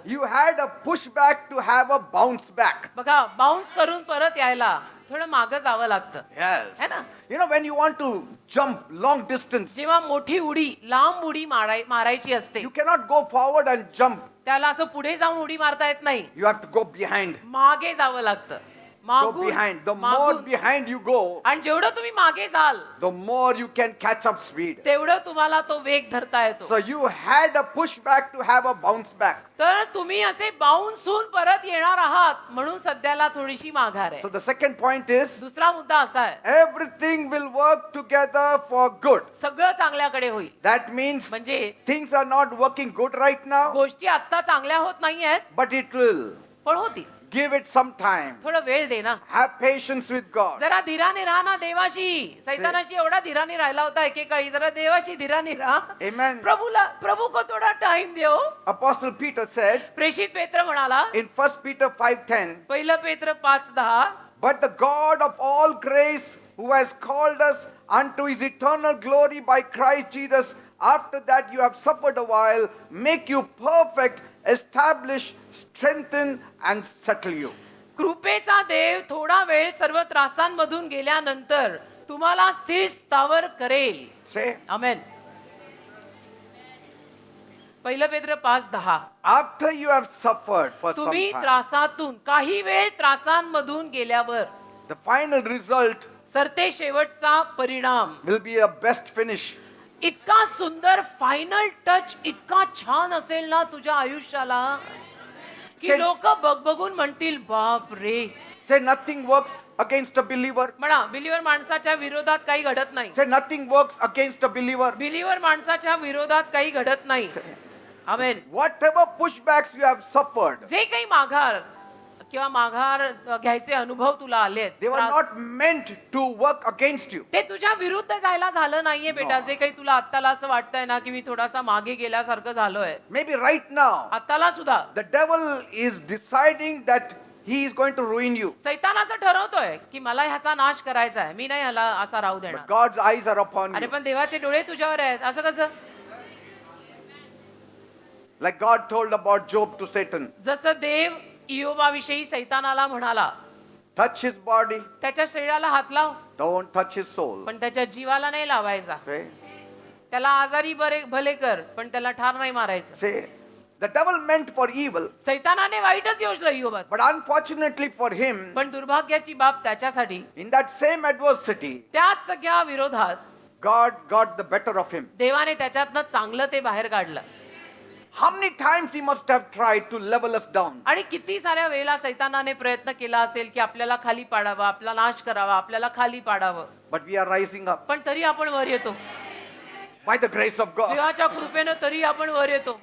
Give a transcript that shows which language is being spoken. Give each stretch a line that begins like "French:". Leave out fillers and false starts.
English: You had a pushback to have a bounce back.
Marathi: बघा, bounce करून परत यायला थोडं मागं जावं लागतं
English: Yes.
Marathi: है ना?
English: You know, when you want to jump long distance,
Marathi: जेव्हा मोठी उडी लांब उडी मारायची असते
English: you cannot go forward and jump.
Marathi: त्याला असं पुढे जाऊन उडी मारता येत नाही,
English: You have to go behind.
Marathi: मागे जावं लागतं.
English: Go behind. The more behind you go,
Marathi: आणि जेवढं तुम्ही मागे जाल
English: the more you can catch up speed.
Marathi: तेवढं तुम्हाला तो वेग धरता येतो.
English: So you had a pushback to have a bounce back.
Marathi: तर तुम्ही असे बाउन्स होऊन परत येणार आहात म्हणून सध्याला थोडीशी माघार आहे.
English: So the second point is,
Marathi: दुसरा मुद्दा असा आहे,
English: everything will work together for good.
Marathi: सगळं चांगल्याकडे होईल.
English: That means
Marathi: म्हणजे
English: things are not working good right now,
Marathi: गोष्टी आता चांगल्या होत नाही आहेत
English: but it will.
Marathi: पण होती.
English: Give it some time.
Marathi: थोडं वेळ दे ना.
English: Have patience with God.
Marathi: जरा धीराने राहा ना देवाशी. सैतानाशी एवढा धीराने राहिला होता एकेकाळी, जरा देवाशी धीराने राहा.
English: Amen.
Hindi: प्रभू को थोडा टाइम देओ.
English: Apostle Peter said
Marathi: प्रेषित पेत्र म्हणाला
English: in 1 Peter 5:10,
Marathi: पहिलं पेत्र 5:10,
English: but the God of all grace, who has called us unto his eternal glory by Christ Jesus, after that you have suffered a while, make you perfect, establish, strengthen, and settle you.
Marathi: कृपेचा देव थोडा वेळ सर्व त्रासांमधून गेल्यानंतर तुम्हाला स्थिर स्थावर करेल.
English: Say,
Marathi: आमेन. पहिलं पेत्र 5:10,
English: after you have suffered for some
Marathi: तुम्ही
English: time,
Marathi: त्रासातून काही वेळ त्रासांमधून गेल्यावर
English: the final result
Marathi: सरते शेवटचा परिणाम
English: will be a best finish.
Marathi: इतका सुंदर फायनल टच इतका छान असेल ना तुझ्या आयुष्याला की से- लोक बघून म्हणतील बाप रे.
English: Say nothing works against a believer.
Marathi: म्हणा बिलीवर माणसाच्या विरोधात काही घडत नाही.
English: Say nothing works against a believer.
Marathi: Believer माणसाच्या विरोधात काही घडत नाही. आमेन.
English: Whatever pushbacks you have suffered,
Marathi: जे काही माघार घ्यायचे अनुभव तुला आले
English: they were not meant to work against you.
Marathi: ते तुझ्या विरुद्ध जायला झालं नाहीये बेटा.
English: No.
Marathi: जे काही तुला आत्ताला असं वाटतंय ना की मी थोडासा मागे गेल्यासारखं झालोय,
English: Maybe right now,
Marathi: आत्ताला सुद्धा
English: the devil is deciding that he is going to ruin you.
Marathi: सैतान असं ठरवतोय की मला ह्याचा नाश करायचा आहे, मी नाही ह्याला असा राहू
English: But
Marathi: देणार.
English: God's eyes are upon
Marathi: अरे
English: you.
Marathi: पण देवाचे डोळे तुझ्यावर आहेत. असं कसं?
English: Like God told about Job to Satan,
Marathi: जसं देव इयोबाविषयी सैतानाला म्हणाला,
English: touch his body,
Marathi: त्याच्या शरीराला हात लाव
English: don't touch his soul.
Marathi: पण त्याच्या जीवाला नाही लावायचा.
English: Say,
Marathi: त्याला आजारी भले कर पण त्याला ठार नाही मारायचं.
English: say, the devil meant for evil,
Marathi: सैतानाने वाईटच योजलं इयोबाचं.
English: but unfortunately for him,
Marathi: पण दुर्भाग्याची बाब त्याच्यासाठी
English: in that same adversity,
Marathi: त्याच सगळ्या विरोधात
English: God got the better of him.
Marathi: देवाने त्याच्यातनं चांगलं ते बाहेर काढलं.
English: How many times he must have tried to level us down?
Marathi: आणि किती साऱ्या वेळेला सैतानाने प्रयत्न केला असेल की आपल्याला खाली पाडावं, आपला नाश करावा, आपल्याला खाली पाडावं,
English: But we are rising up
Marathi: पण तरी आपण वर येतो.
English: by the grace of God.
Marathi: देवाच्या कृपेनं तरी आपण वर येतो.